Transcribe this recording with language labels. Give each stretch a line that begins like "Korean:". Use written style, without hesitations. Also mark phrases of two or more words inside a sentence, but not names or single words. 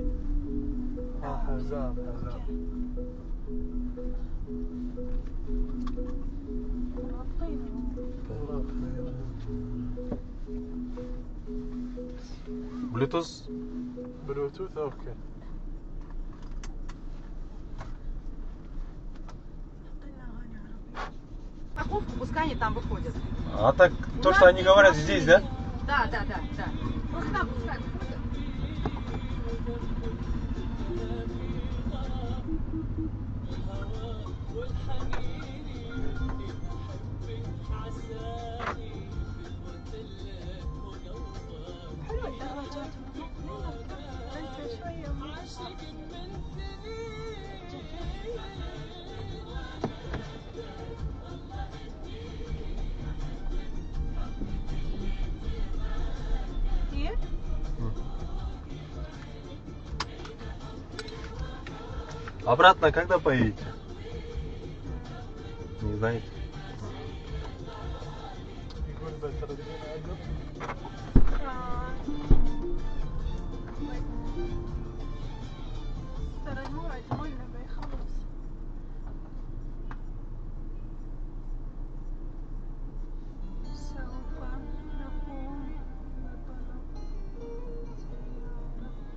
Arabic: حزام. Bluetooth. بلوتوث اوكي.
Russian: Парковку, пускай они там выходят. А так, то, что они говорят здесь, да? Да. Просто там пускай выходят.
Arabic: حلوة الدراجات. انت شوية كتير.
Russian: Обратно когда поедете? Не знаете?
Arabic: يقول بترددين عقب. ترى الموعد مالنا بيخلص. سوف نقوم بطلب سيارة.